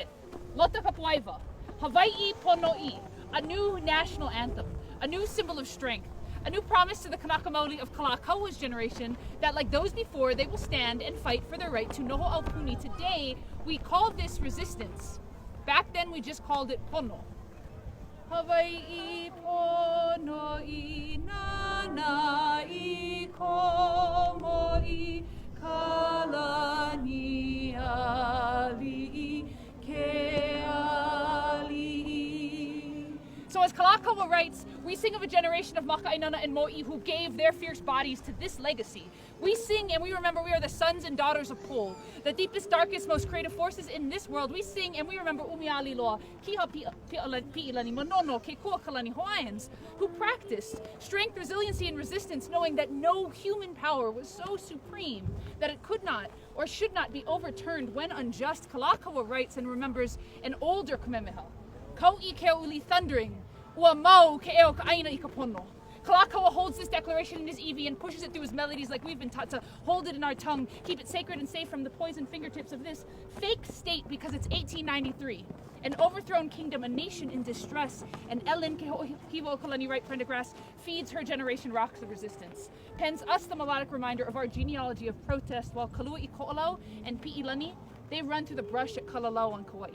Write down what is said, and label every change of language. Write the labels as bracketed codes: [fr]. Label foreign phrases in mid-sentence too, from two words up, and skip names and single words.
[en] Lota Kapuaiwa, Hawaiʻi Ponoʻī, a new national anthem, a new symbol of strength, a new promise to the Kanaka Maoli of Kalakaua's generation that, like those before, they will stand and fight for their right to [haw] noho aupuni. [en] Today, we call this resistance. Back then, we just called it pono. [haw] Hawaiʻi Ponoʻī nana I komoʻī kalani aliʻi ke aliʻi. [en] So as Kalakaua writes, we sing of a generation of Maka'ainana and Mo'i who gave their fierce bodies to this legacy. We sing and we remember we are the sons and daughters of Po, the deepest, darkest, most creative forces in this world. We sing and we remember Umiali Loa, Kiha Pi'ilani, Monono, Ke Kuakalani Hawaiians, who practiced strength, resiliency, and resistance, knowing that no human power was so supreme that it could not or should not be overturned when unjust. Kalakaua writes and remembers an older Kamehameha. [haw] Kau'i keuli thundering, ua mau ke eo ka'aina I ka pono. [en] Kalakaua holds this declaration in his iwi and pushes it through his melodies like we've been taught to hold it in our tongue, keep it sacred and safe from the poisoned fingertips of this fake state because it's 1893. An overthrown kingdom, a nation in distress, and Ellen Heolimeleikalani Wright Prendergrass feeds her generation rocks of resistance, pens us the melodic reminder of our genealogy of protest while Kalua I Ko'olau and Pi'ilani, they run through the brush at Kalalau on Kauai.